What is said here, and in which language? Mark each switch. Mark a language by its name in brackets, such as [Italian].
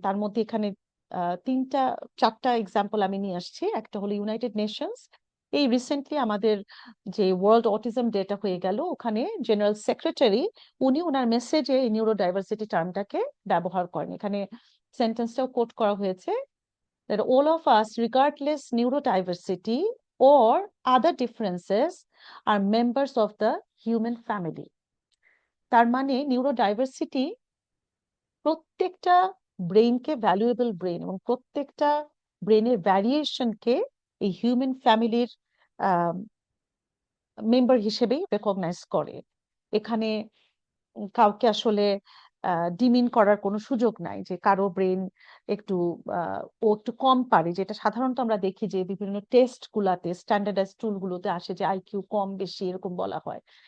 [Bangla] তার মধ্যে এখানে তিনটা চারটা এক্সাম্পল আমি নিয়ে আসছি। একটা হলো ইউনাইটেড নেশনস। এই রিসেন্টলি আমাদের যে ওয়ার্ল্ড অটিজম ডেটা হয়ে গেল, ওখানে জেনারেল সেক্রেটারি উনি ওনার মেসেজে এই নিউরো ডাইভার্সিটি টার্মটাকে ব্যবহার করেন। এখানে সেন্টেন্সটাও কোট করা হয়েছে, [English] that all of us, regardless neurodiversity or other differences, are members of the human family. [Bangla] তার মানে নিউরোডাইভার্সিটি প্রত্যেকটা ব্রেইনকে ভ্যালুয়েবল ব্রেন, এবং প্রত্যেকটা ব্রেনের ভ্যারিয়েশনকে এই হিউম্যান ফ্যামিলির মেম্বার হিসেবেই রেকগনাইজ করে। এখানে কাউকে আসলে ডিমিন করার কোনো সুযোগ নাই, যে কারো ব্রেন একটু ও একটু কম পারে, যেটা সাধারণত আমরা দেখি যে বিভিন্ন টেস্ট গুলাতে, স্ট্যান্ডার্ডাইজ টুল গুলোতে আসে যে আইকিউ কম বেশি এরকম বলা হয়।